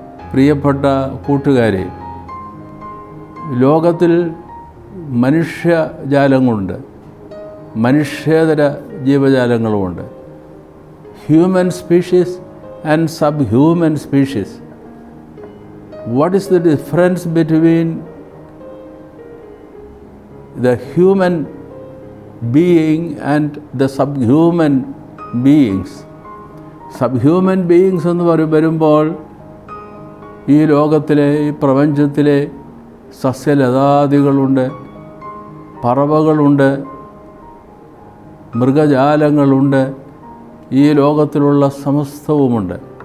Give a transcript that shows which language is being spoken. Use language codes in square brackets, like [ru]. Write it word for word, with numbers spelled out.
[ml] പ്രിയപ്പെട്ട കൂട്ടുകാരെ, ലോകത്തിൽ മനുഷ്യജാലങ്ങളുണ്ട്, മനുഷ്യേതര ജീവജാലങ്ങളുമുണ്ട്. [en] Human species and subhuman species. What is the difference between the human being and the subhuman beings? [ml] Subhuman beings എന്ന് പറയുമ്പോൾ ഈ ലോകത്തിലെ, ഈ പ്രപഞ്ചത്തിലെ സസ്യലതാദികളുണ്ട്, പറവകളുണ്ട്, മൃഗജാലങ്ങളുണ്ട്, ഈ ലോകത്തിലുള്ള സമസ്തവുമുണ്ട്.